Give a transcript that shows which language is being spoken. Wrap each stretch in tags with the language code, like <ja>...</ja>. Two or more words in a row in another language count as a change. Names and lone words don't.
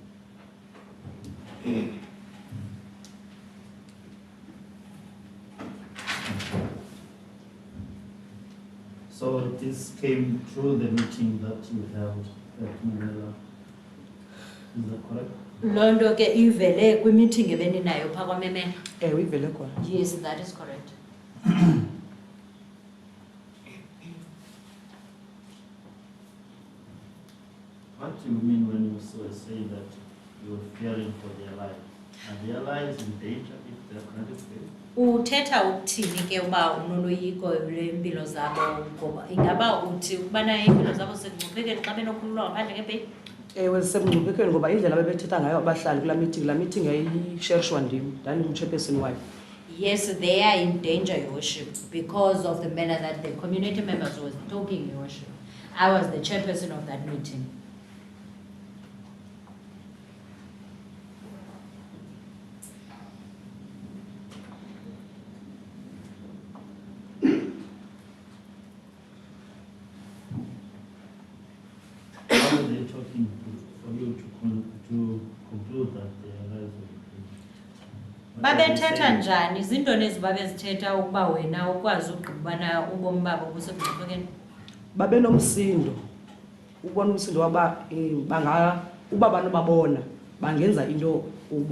<en>So this came through the meeting that you held at Mxhelo. Is that correct?</en> <xh>Londo ke ivele kwi-meeting ebeninayo phaa kwaMemela. Ewe ivele khona.</xh> <en>Yes, that is correct. What do you mean when you say that you're fearing for their lives? Are their lives in danger if they are granted bail?</en> <xh>Uthetha ukuthini ke uba unoloyiko lwempilo zabo ngoba ingaba uthi ukubana impilo zabo sezingcuphekweni xa benokhululwa ngaphandle ngebheyili? Ewe semngcuphekweni ngoba indlela ababethetha ngayo abahlali kulaa meeting. Laa meeting yayisherishwa ndim, ndandingumchairperson wayo.</xh> <en>Yes, they are in danger, Your Worship, because of the manner that the community members was talking, Your Worship. I was the chairperson of that meeting. How are they talking for you to conclude that their lives will be free?</en> <xh>Babethetha njani? Zintoni ezibabezithetha ukuba wena ukwazi ukugqibana ubomi babo busekungcuphekweni? Babenomsindo. Ubona umsindo waba uba banobabona bangenza into kubo.</xh>